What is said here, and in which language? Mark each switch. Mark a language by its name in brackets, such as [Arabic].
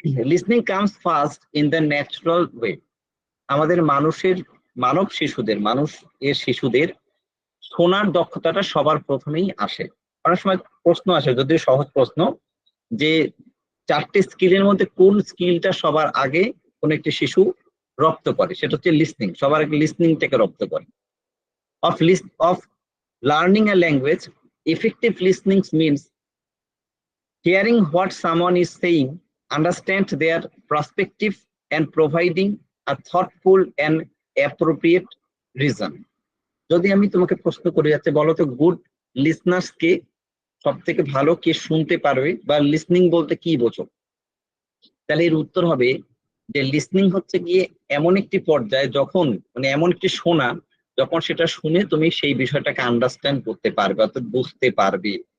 [English] Listening comes first in the natural way. [Bangla] আমাদের মানব শিশুদের শোনার দক্ষতাটা সবার প্রথমেই আসে। অনেক সময় প্রশ্ন আসে, যদিও সহজ প্রশ্ন, যে 4টে স্কিলের মধ্যে কোন স্কিলটা সবার আগে কোন একটি শিশু রপ্ত করে, সেটা হচ্ছে লিসনিং। সবার আগে লিসনিংটাকে রপ্ত করে। [English] Of learning a language, effective listening means hearing what someone is saying, understand their perspective and providing a thoughtful and appropriate reason. [Bangla] যদি আমি তোমাকে প্রশ্ন করে যাচ্ছে, বলো তো গুড লিসনার্স কে, সব থেকে ভালো কে শুনতে পারবে, বা লিসনিং বলতে কি বোঝো? তাহলে এর উত্তর হবে যে লিসনিং হচ্ছে গিয়ে এমন একটি পর্যায়ে যখন মানে এমন একটি শোনা, যখন সেটা শুনে তুমি সেই বিষয়টাকে আন্ডারস্ট্যান্ড করতে পারবে, অর্থাৎ বুঝতে পারবে।